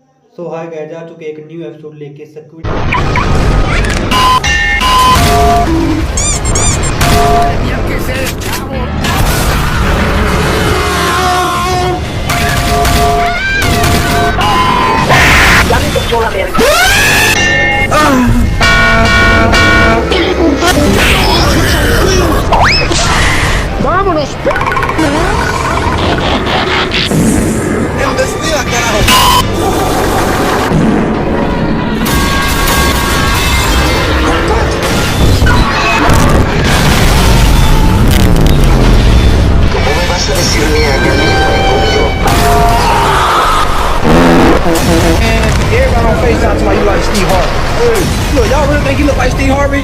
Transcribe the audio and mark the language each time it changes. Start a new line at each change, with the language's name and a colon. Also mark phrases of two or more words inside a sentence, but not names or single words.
English: so hi guys,
Hindi: आ चुके एक
English: new episode
Hindi: लेके स्क्विडी।
Spanish: Ya me tocó la verga. ¡Vámonos! ¡Embestida, carajo! ¿Cómo me vas a decir mía que
English: Everybody on FaceTime talking about you like Steve Harvey. Hey, look, y'all really think he look like Steve Harvey?